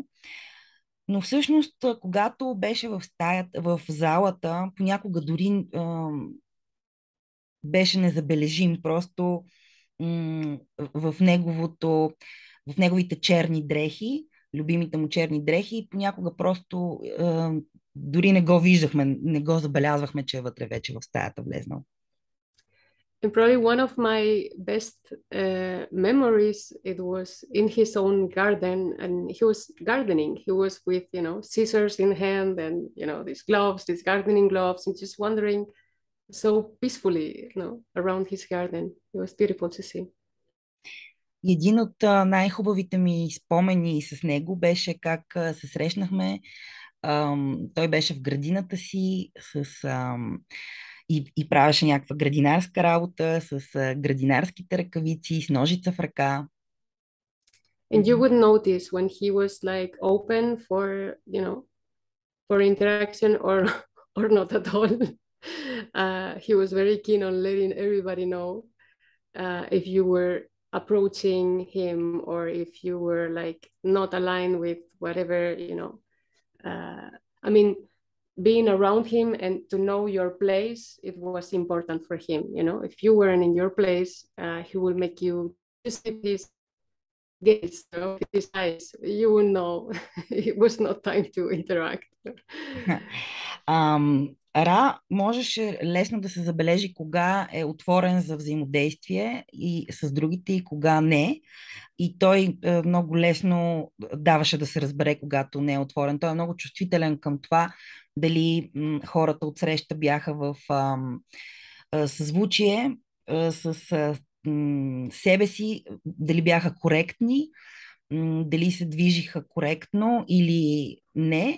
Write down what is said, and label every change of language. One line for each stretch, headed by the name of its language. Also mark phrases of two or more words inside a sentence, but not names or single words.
Bulgarian: Но всъщност, когато беше в залата, понякога дори беше незабележим. Просто в неговите черни дрехи, любимите му черни дрехи, понякога просто дори не го виждахме, не го забелязвахме, че е вътре вече в стаята влезнал.
English: And probably one of my best memories, it was in his own garden, and he was gardening. He was with, scissors in hand and, these gloves, these gardening gloves, and just wandering so peacefully, around his garden. It was beautiful to see.
Bulgarian: Един от най-хубавите ми спомени с него беше как се срещнахме. Той беше в градината си и правеше някаква градинарска работа с градинарските ръкавици, с ножица в ръка.
English: And you would notice when he was like open for interaction or not at all. He was very keen on letting everybody know if you were approaching him or if you were like not aligned with whatever, being around him and to know your place, it was important for him. If you weren't in your place, he will make you just this gaze, his eyes. You will know it was not time to interact.
Bulgarian: Ра можеше лесно да се забележи кога е отворен за взаимодействие и с другите и кога не. И той много лесно даваше да се разбере, когато не е отворен. Той е много чувствителен към това дали хората отсреща бяха в съзвучие с себе си, дали бяха коректни, дали се движиха коректно или не.